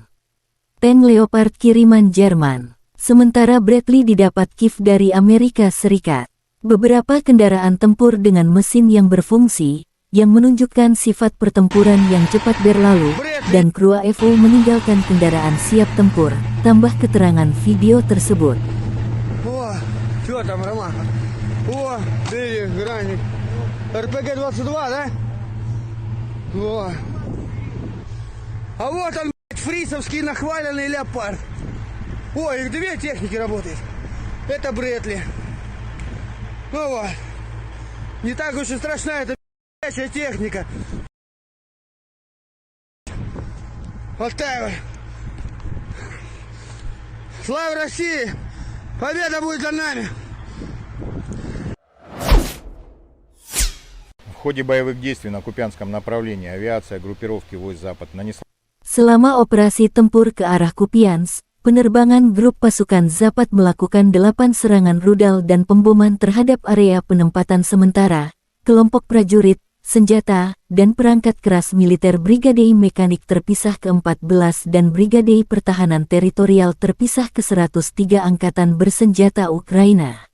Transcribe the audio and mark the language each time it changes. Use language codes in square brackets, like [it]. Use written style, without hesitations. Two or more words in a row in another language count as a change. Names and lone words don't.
[id] Tank Leopard kiriman Jerman, sementara Bradley didapat Kiev dari Amerika Serikat. Beberapa kendaraan tempur dengan mesin yang berfungsi, yang menunjukkan sifat pertempuran yang cepat berlalu, dan kru AFO meninggalkan kendaraan siap tempur, tambah keterangan video tersebut. [ru] О, что там, Ромаха? О, видишь, граник. РПГ-22, да? О. А вот он, блядь, фрисовский нахваленный леопард. Ой, их две техники работают. Это Брэдли. Ну вот. Не так уж и страшна эта блядь, техника. Вот так вот. Слава России! Победа будет за нами! В ходе боевых действий на Купянском направлении авиация группировки войск Запад нанесла [id] Selama operasi tempur ke arah Kupiansk, penerbangan grup pasukan Zapad melakukan 8 serangan rudal dan pemboman terhadap area penempatan sementara, kelompok prajurit, senjata, dan perangkat keras militer Brigade Mekanik terpisah ke-14 dan Brigade Pertahanan Teritorial terpisah ke-103 Angkatan Bersenjata Ukraina.